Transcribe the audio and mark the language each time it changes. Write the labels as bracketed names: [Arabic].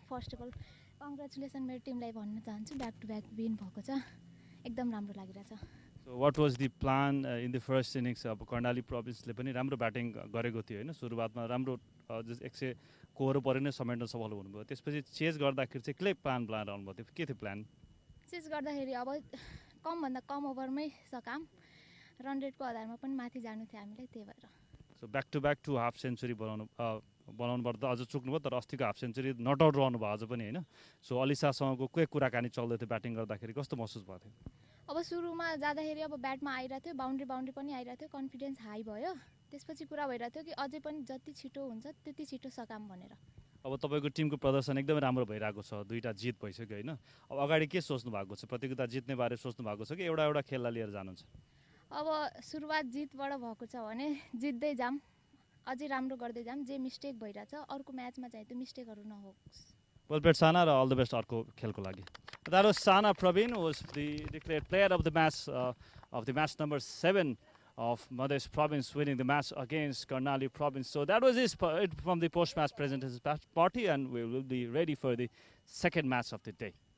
[English] first of all congratulation [Nepali] मेरो टिमलाई भन्न चाहन्छु. [English] back to back win [Nepali] भएको छ. एकदम राम्रो लागिरहेछ. [English] So what was the plan in the first innings? [Nepali] अब कर्णाली प्रोभिन्सले पनि राम्रो ब्याटिङ गरेको थियो हैन, सुरुवातमा राम्रो 100 कोहरो परे नै समेट्न सफल हुनुभयो. त्यसपछि चेज गर्दाखेरि चाहिँ के प्लान बनाउनु भयो? के थियो प्लान? चेज गर्दाखेरि अब कम भन्दा कम ओभरमै सकाम, रन रेटको आधारमा पनि माथि जानु थियो हामीलाई, त्यही भएर. So back to back 2 half century बनाउनु पर्दा अझ चुक्नुभयो, तर अस्तिको हाफ सेन्चुरी नट आउट रहनु भयो अझ पनि हैन. सो अलिसासँगको के कुराकानी चल्दै थियो ब्याटिङ गर्दाखेरि, कस्तो महसुस भएको थियो? अब सुरुमा जाँदाखेरि अब ब्याटमा आइरहेको थियो, बाउन्ड्री पनि आइरहेको थियो, कन्फिडेन्स हाई भयो. त्यसपछि कुरा भइरहेको थियो कि अझै पनि जति छिटो हुन्छ त्यति छिटो सकाम भनेर. अब तपाईँको टिमको प्रदर्शन एकदमै राम्रो भइरहेको छ, 2टा जित भइसक्यो हैन. अब अगाडि के सोच्नु भएको छ? प्रतियोगिता जित्ने बारे सोच्नु भएको छ कि एउटा खेललाई लिएर जानुहुन्छ? अब सुरुवात जितबाट भएको छ भने जित्दै जाम, अझै राम्रो गर्दै जाम. जे मिस्टेक भइरहेछ अर्को म्याचमा चाहिँ त्यो मिस्टेकहरू नहोस्. [English] Well played, Sana, and all the best [Nepali] अर्को खेलको लागि. [English] That was Sana Praveen, who was declared player of the match number 7 of Madhesh province, winning the match against Karnali province. So that was it from the post-match presentation party, and we will be ready for the second match of the day.